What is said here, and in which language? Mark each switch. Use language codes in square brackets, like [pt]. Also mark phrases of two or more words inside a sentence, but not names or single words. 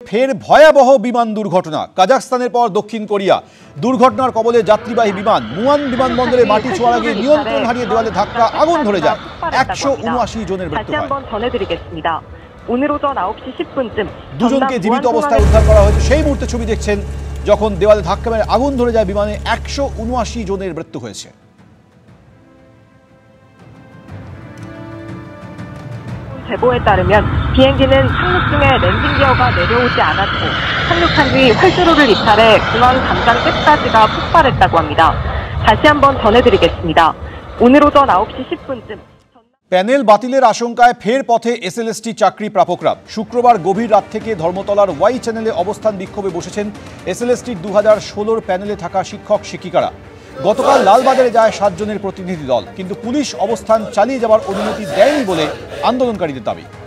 [bn] ফের ভয়াবহ বিমান দুর্ঘটনা। কাজাখস্তানের পর দক্ষিণ কোরিয়া। দুর্ঘটনার কবলে যাত্রীবাহী বিমান মুয়ান বিমানবন্দরে মাটি ছোঁয়ার আগে নিয়ন্ত্রণ হারিয়ে দেওয়ালে ধাক্কা, আগুন ধরে যায়। 179 জনের মৃত্যু হয়। [ko] 오늘 오전 9시 10분쯤 [bn] দুজনকে জীবিত অবস্থায় উদ্ধার করা হয়েছে। সেই মুহূর্তে ছবি দেখছেন যখন দেওয়ালে ধাক্কা মেরে আগুন ধরে যায় বিমানে। 179 জনের মৃত্যু হয়েছে। [ko] 제보에 따르면 비행기는 착륙 중에 랜딩 기어가 내려오지 않았고 착륙한 뒤 활주로를 이탈해 중앙 담장 끝까지가 폭발했다고 합니다. 다시 한번 전해드리겠습니다. 오늘 오전 9시 10분쯤 [bn] প্যানেল বাতিলের আশঙ্কায় ফের পথে এসএলএসটি চাকরি প্রাপকরা। শুক্রবার গভীর রাত থেকে ধর্মতলার ওয়াই চ্যানেলে অবস্থান বিক্ষোভে বসেছেন এসএলএসটির 2016 প্যানেলে থাকা শিক্ষক শিক্ষিকারা। গতকাল লালবাজারে যায় 7 জনের প্রতিনিধি দল, কিন্তু পুলিশ অবস্থান চালিয়ে যাওয়ার অনুমতি দেয়নি বলে আন্দোলনকারীদের দাবি।